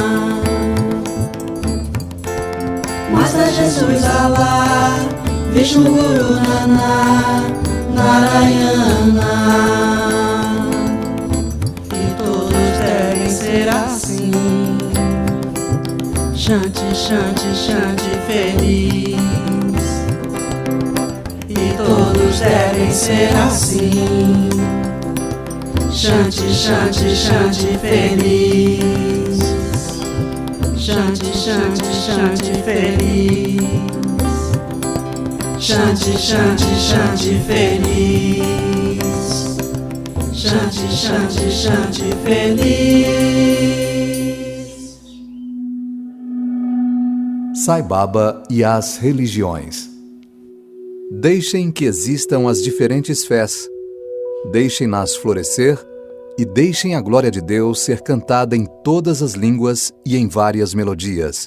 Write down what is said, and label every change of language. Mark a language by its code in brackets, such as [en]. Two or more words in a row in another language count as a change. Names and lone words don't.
[pt] Mazda Jesus Allah, Vishnu Guru Nana, Narayana. E todos devem ser assim. [sa] Shanti, Shanti, Shanti, [pt] feliz. E todos devem ser assim. [sa] Shanti, Shanti, Shanti, feliz. Shanti, Shanti, Shanti, feliz. Shanti, Shanti, Shanti, feliz. Shanti, Shanti, Shanti, [pt] feliz. Sai Baba e as religiões. Deixem que existam as diferentes fés. Deixem-nas florescer e deixem a glória de Deus ser cantada em todas as línguas e em várias melodias.